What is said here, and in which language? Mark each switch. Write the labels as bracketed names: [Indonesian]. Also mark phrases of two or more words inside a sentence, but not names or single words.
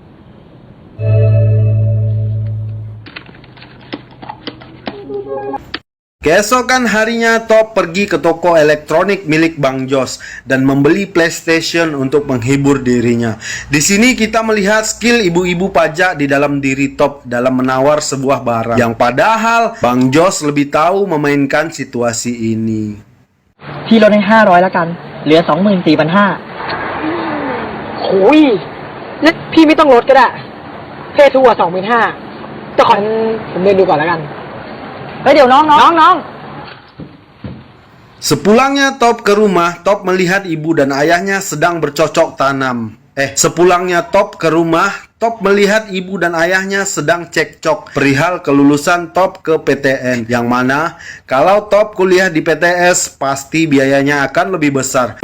[Indonesian] Keesokan harinya Top pergi ke toko elektronik milik Bang Jos dan membeli PlayStation untuk menghibur dirinya. Di sini kita melihat skill ibu-ibu pajak di dalam diri Top dalam menawar sebuah barang, yang padahal Bang Jos lebih tahu memainkan situasi ini. [Thai] พี่ลดให้500แล้วกันเหลือ 24,500โอ้ยงั้นพี่ไม่ต้องลดก็ได้เพศทั่ว 25,000แต่ขอผมเดินดูก่อนแล้วกันเฮ้ยเดี๋ยวน้อง [Indonesian] Sepulangnya Top ke rumah, Top melihat ibu dan ayahnya sedang bercocok tanam. Sepulangnya Top ke rumah, Top melihat ibu dan ayahnya sedang cekcok perihal kelulusan Top ke PTN, yang mana kalau Top kuliah di PTS pasti biayanya akan lebih besar.